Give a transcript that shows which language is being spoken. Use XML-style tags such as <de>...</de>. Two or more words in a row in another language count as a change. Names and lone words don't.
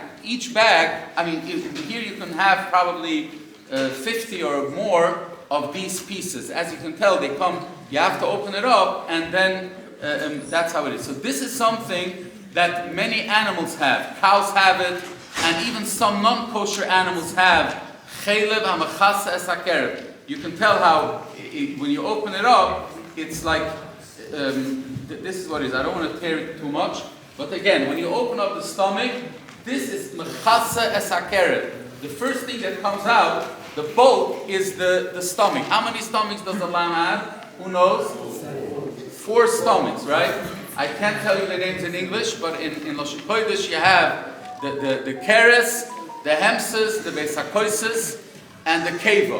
<en>Each bag, here you can have probably 50 or more of these pieces. As you can tell, they come, you have to open it up, and then that's how it is. So this is something that many animals have. Cows have it, and even some non-kosher animals have.</en> <he>חלב המכסה את הקרב.</he> <en>You can tell how, when you open it up, it's like, this is what it is. I don't want to tear it too much, but again, when you open up the stomach, this is</en> <he>מכסה את הקרב.</he> <en>The first thing that comes out, the bulk, is the stomach. How many stomachs does a lamb have? Who knows? 4 stomachs, right? I can't tell you the names in English, but in</en> <he>לשון קודש</he> <en>you have the keres, the hemses, the besakoises, and the kevo.</en>